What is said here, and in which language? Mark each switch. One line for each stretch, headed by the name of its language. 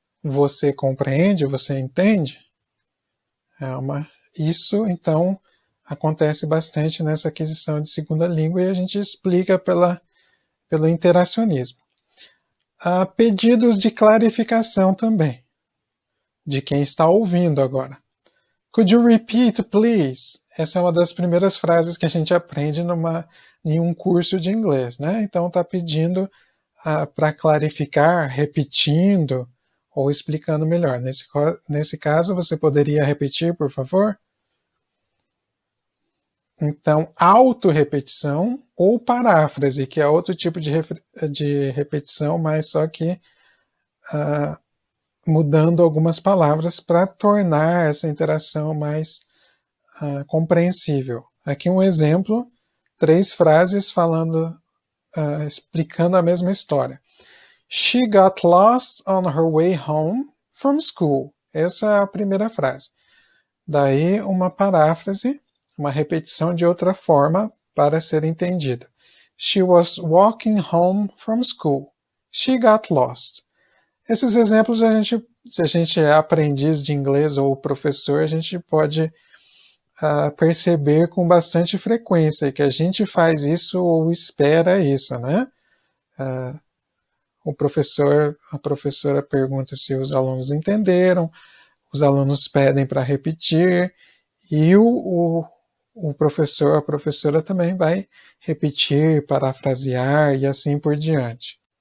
Portuguese: Você compreende? Você entende? Isso, então, acontece bastante nessa aquisição de segunda língua e a gente explica pelo interacionismo. Há pedidos de clarificação também, de quem está ouvindo agora.
English: Could you repeat, please?
Portuguese: Essa é uma das primeiras frases que a gente aprende em um curso de inglês, né? Então está pedindo para clarificar, repetindo ou explicando melhor. Nesse caso, você poderia repetir, por favor? Então, autorrepetição ou paráfrase, que é outro tipo de repetição, mas só que mudando algumas palavras para tornar essa interação mais compreensível. Aqui um exemplo, 3 frases explicando a mesma história.
English: She got lost on her way home from school.
Portuguese: Essa é a primeira frase. Daí uma paráfrase, uma repetição de outra forma para ser entendido.
English: She was walking home from school. She got lost.
Portuguese: Esses exemplos, se a gente é aprendiz de inglês ou professor, a gente pode perceber com bastante frequência que a gente faz isso ou espera isso, né? A professora pergunta se os alunos entenderam, os alunos pedem para repetir e o professor, a professora também vai repetir, parafrasear e assim por diante.